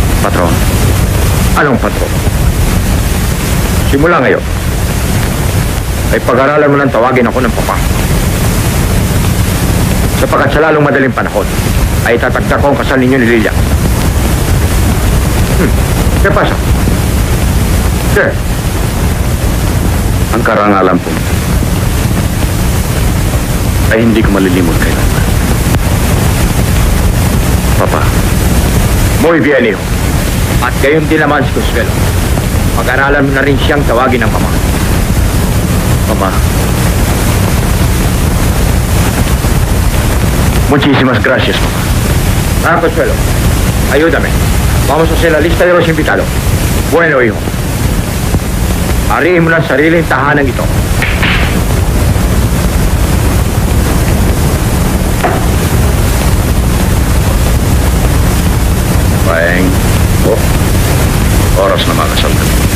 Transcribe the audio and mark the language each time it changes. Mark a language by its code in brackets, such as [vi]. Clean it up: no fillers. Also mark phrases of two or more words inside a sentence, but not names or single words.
[tl] patron. Anong patron? Simula ngayon, ay pag-aralan mo nang tawagin ako ng papa. Sapagkat sa lalong madaling panahon, ay tatagda ko ang kasal ninyo ni Lilia. [es] ¿Qué pasa? ¿Qué? [tl] Ang karangalan po ay hindi ko malilimot kailanman. Papa, [es] Muy bien, hijo. [tl] At gayon din naman si Consuelo. Pag-aralan mo na rin siyang tawagin ng mama. Papa, [es] Muchísimas gracias, mamá. Ah, Consuelo, ayúdame. Vamos a hacer la lista de los invitados. Bueno, hijo. [tl] Arihin mo na sariling tahanan ito. Paeng, oras na makasal kami.